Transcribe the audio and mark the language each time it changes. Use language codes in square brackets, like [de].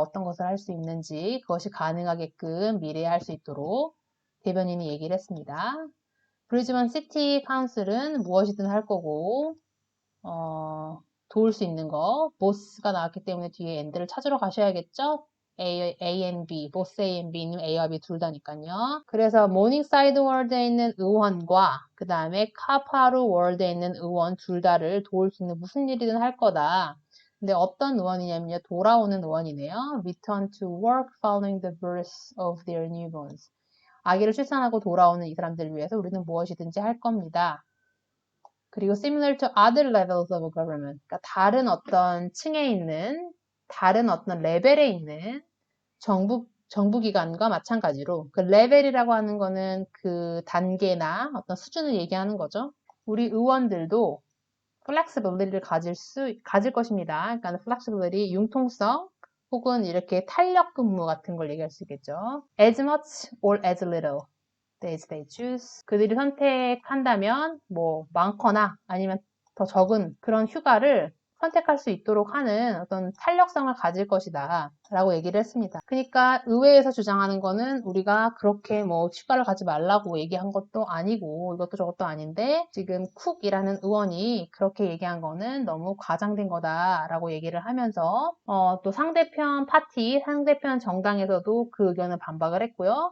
[ko] 어떤 것을 할 수 있는지 그것이 가능하게끔 미래에 할 수 있도록 대변인이 얘기를 했습니다. 브리즈번 시티 카운슬은 무엇이든 할 거고 도울 수 있는 거 보스가 나왔기 때문에 뒤에 and를 찾으러 가셔야겠죠? A and B, 보스 A and B는 A와 B 둘 다니까요. 그래서 모닝사이드 월드에 있는 의원과 그 다음에 카파루 월드에 있는 의원 둘 다를 도울 수 있는 무슨 일이든 할 거다. 근데 어떤 의원이냐면요. 돌아오는 의원이네요. [en] Return to work following the birth of their newborns. [ko] 아기를 출산하고 돌아오는 이 사람들을 위해서 우리는 무엇이든지 할 겁니다. [en] 그리고 similar to other levels of government. [ko] 그러니까 다른 어떤 층에 있는, 다른 어떤 레벨에 있는 정부기관과 마찬가지로 그 레벨이라고 하는 거는 그 단계나 어떤 수준을 얘기하는 거죠. 우리 의원들도 flexibility를 가질 것입니다. 그러니까 flexibility, 융통성, 혹은 이렇게 탄력 근무 같은 걸 얘기할 수 있겠죠. [en] As much or as little days they choose. [ko] 그들이 선택한다면 뭐 많거나 아니면 더 적은 그런 휴가를 선택할 수 있도록 하는 어떤 탄력성을 가질 것이다 라고 얘기를 했습니다. 그러니까 의회에서 주장하는 거는 우리가 그렇게 뭐 휴가를 가지 말라고 얘기한 것도 아니고 이것도 저것도 아닌데 지금 쿡이라는 의원이 그렇게 얘기한 거는 너무 과장된 거다라고 얘기를 하면서 또 상대편 파티, 상대편 정당에서도 그 의견을 반박을 했고요.